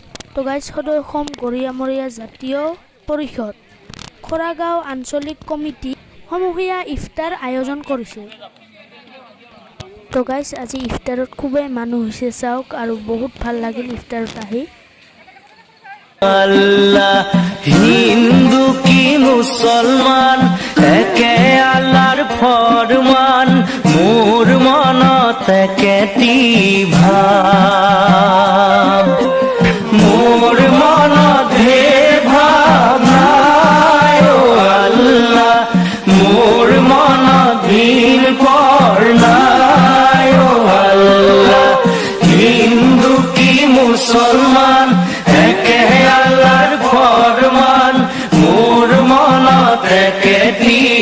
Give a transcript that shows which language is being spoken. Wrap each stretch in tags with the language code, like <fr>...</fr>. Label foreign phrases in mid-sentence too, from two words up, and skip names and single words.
<en>so guys</en> <as>সদৌ অসম গৰিয়ামৰীয়া জাতীয় পৰিষদ খৰাগাঁও আঞ্চলিক কমিটি সমূহীয়া ইফতাৰ আয়োজন কৰিছে।</as> <en>so guys</en> <as>আজি ইফতাৰত খুবেই মানুহ হৈছে চাওক আৰু বহুত ভাল লাগিল ইফতাৰত আহি। আল্লাহ হিন্দু কি মুসলমান একে আল্লাহর ফরমান মোর মনত একেটি ভাব মোর মনত হে ভাবনায় ও আল্লাহ মোর মনত দিন পড়নায় ও আল্লাহ হিন্দু কি মুসলমান একে আল্লাহর ফরমান মোর মনত একেটি</as>